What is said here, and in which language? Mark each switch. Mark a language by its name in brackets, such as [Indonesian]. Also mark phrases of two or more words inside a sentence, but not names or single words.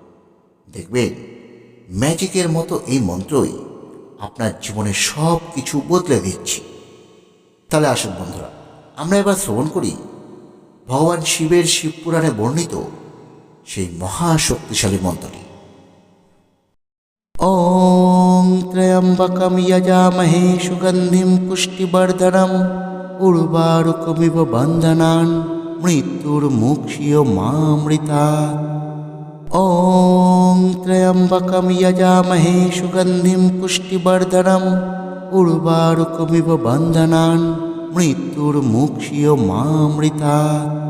[Bangla] দেখবেন ম্যাজিকের মতো এই মন্ত্রই আপনার জীবনের সব কিছু বদলে দিচ্ছে। তাহলে আসুন বন্ধুরা, আমরা এবার শ্রবণ করি ভগবান শিবের শিবপুরাণে বর্ণিত সেই মহাশক্তিশালী মন্ত্রটি। [Sanskrit] ওং ত্র্যম্বকম যজামহে সুগন্ধিম পুষ্টিবর্ধনম উর্বারুকমিব বন্ধনান মৃত্যুর্মুক্ষীয় মামৃতাৎ। ওং ত্র্যম্বকম যজামহে সুগন্ধিম পুষ্টিবর্ধনম উর্বারুকমিব বন্ধনান মৃত্যুর্মুক্ষীয় মামৃতাৎ।